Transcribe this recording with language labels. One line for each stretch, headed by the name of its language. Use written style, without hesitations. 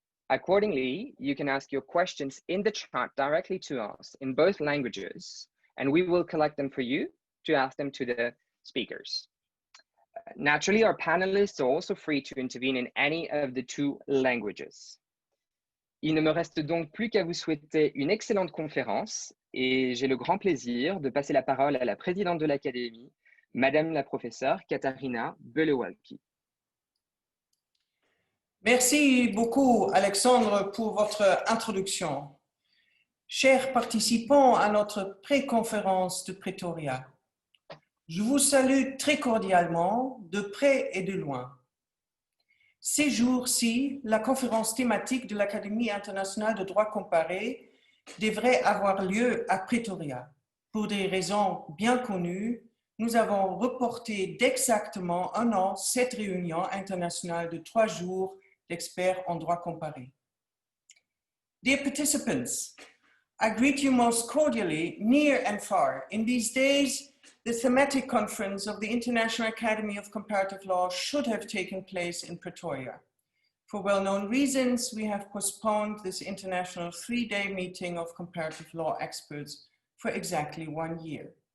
English: Accordingly, you can ask your questions in the chat directly to us in both languages, and we will collect them for you to ask them to the speakers. Naturally, our panelists are also free to intervene in any of the two languages.
French: Il ne me reste donc plus qu'à vous souhaiter une excellente conférence et j'ai le grand plaisir de passer la parole à la présidente de l'Académie, Madame la professeure Katharina Belewalki. Merci beaucoup, Alexandre, pour votre introduction. Chers participants à notre pré-conférence de Pretoria, je vous salue très cordialement, de près et de loin. Ces jours-ci, la conférence thématique de l'Académie internationale de droit comparé devrait avoir lieu à Pretoria. Pour des raisons bien connues, nous avons reporté d'exactement un an cette réunion internationale de 3 jours d'experts en droit comparé.
English: Dear participants, I greet you most cordially, near and far. In these days, the thematic conference of the International Academy of Comparative Law should have taken place in Pretoria. For well-known reasons, we have postponed this international 3-day meeting of comparative law experts for exactly 1 year.